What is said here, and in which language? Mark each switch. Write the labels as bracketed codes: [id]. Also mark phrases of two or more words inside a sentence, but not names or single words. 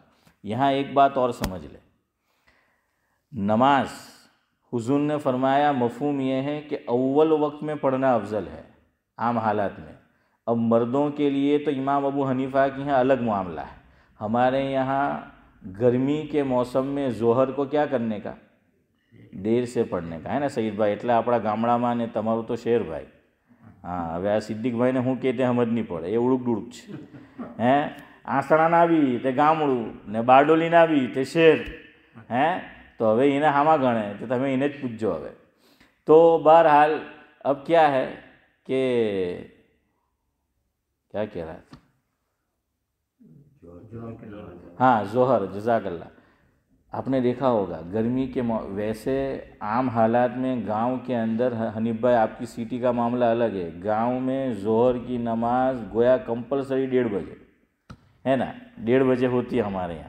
[ur] یہاں ایک بات اور سمجھ لیں، نماز حضور نے فرمایا مفہوم یہ ہے کہ اول وقت میں پڑھنا افضل ہے عام حالات میں. اب مردوں کے لیے تو امام ابو حنیفہ کے یہاں الگ معاملہ ہے. ہمارے یہاں گرمی کے موسم میں ظہر کو کیا کرنے کا؟ دیر سے پڑھنے کا ہے نا سعید بھائی. [gu] એટલે આપણા ગામડામાં ને તમારું તો શહેર ભાઈ. હા, હવે આ સિદ્દીક ભાઈને હું કહે તે સમજ નહીં પડે, એ ઉડુક ડુડુક છે. હે આસણાના આવી તે ગામડું ને બારડોલીના આવી તે શહેર. હે તો હવે એને હામાં ગણે તો તમે એને જ પૂછજો હવે. [ur] تو بہرحال اب کیا ہے کہ کیا کہہ رہا تھا؟ ہاں ظہر، جزاک اللہ. آپ نے دیکھا ہوگا گرمی کے ویسے عام حالات میں گاؤں کے اندر، حنیف بھائی آپ کی سٹی کا معاملہ الگ ہے، گاؤں میں ظہر کی نماز گویا کمپلسری 1:30 بجے ہے نا، 1:30 بجے ہوتی ہے ہمارے یہاں.